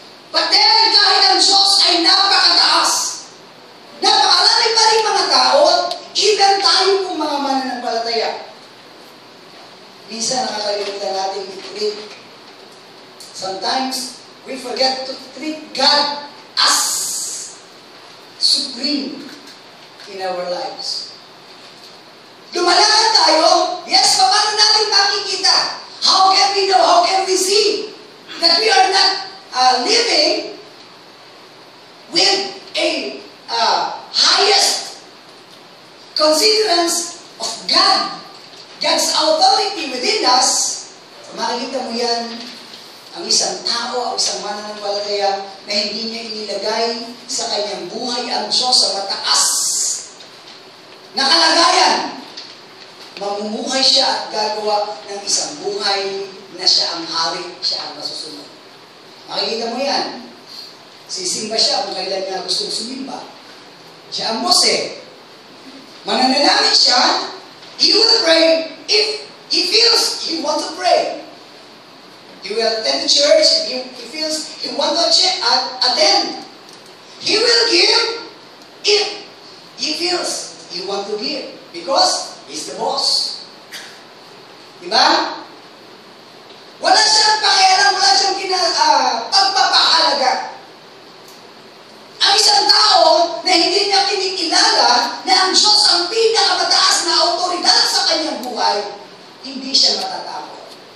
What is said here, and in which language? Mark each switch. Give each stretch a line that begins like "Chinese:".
English: But then,
Filipino: kahit ang Diyos ay napakataas, napakarami pa rin mga tao, even tayo kung mga mananampalataya. Minsan nakakalimutan natin i-treat.
English: Sometimes, we forget to treat God as supreme in our lives.
Filipino: Lumalakad tayo, yes, paano natin makikita?
English: How can we know, how can we see that we are not living with a highest considerance of God, God's authority within us?
Filipino: Makikita mo yan, ang isang tao, ang isang mananampalataya na hindi niya inilagay sa kanyang buhay ang Diyos sa mataas na kalagayan. Mamumuhay siya at gagawa ng isang buhay na siya ang hari, siya ang masusunod. Makikita mo yan. Sisimba siya kung kailan niya gustong sumimba. Siya ang boss eh. Mananalangin siya,
English: he will pray if he feels he wants to pray. He will attend the church if he feels he wants to attend. He will give if he feels he wants to give. Because he's the boss.
Filipino: Diba? Wala siyang pakialam, wala siyang pagpapahalaga. Ang isang tao na hindi niya kinikilala na ang Diyos ang pinakamataas na autoridad sa kanyang buhay, hindi siya matatakot.